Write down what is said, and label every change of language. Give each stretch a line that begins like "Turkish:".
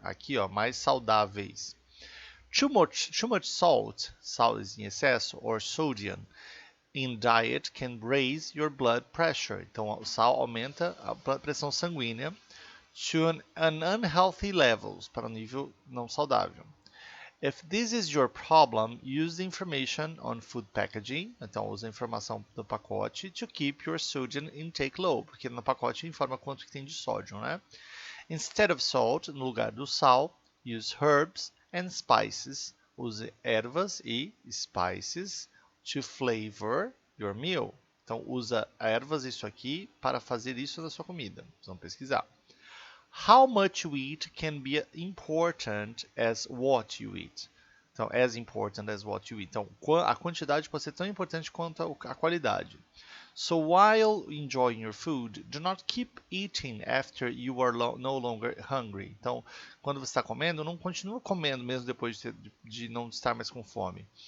Portuguese: Aqui, ó, mais saudáveis.
English: Too much salt, sal em excesso, or sodium in diet can raise your blood pressure.
Portuguese: Então, o sal aumenta a pressão sanguínea
English: to an unhealthy levels,
Portuguese: para um nível não saudável.
English: If this is your problem, use the information on food packaging.
Portuguese: Então, use a informação do pacote
English: to keep your sodium intake low,
Portuguese: porque no pacote informa quanto que tem de sódio, né?
English: Instead of salt,
Portuguese: no lugar do sal,
English: use herbs and spices. Use
Portuguese: ervas e
English: spices to flavor your meal.
Portuguese: Então, usa ervas, isso aqui, para fazer isso na sua comida. Vamos pesquisar.
English: How much you eat can be important as what you eat. Então, as important as what you eat.
Portuguese: Então, a quantidade pode ser tão importante quanto a qualidade.
English: So while enjoying your food, do not keep eating after you are no longer hungry.
Portuguese: Então, quando você está comendo, não continua comendo mesmo depois de não estar mais com fome.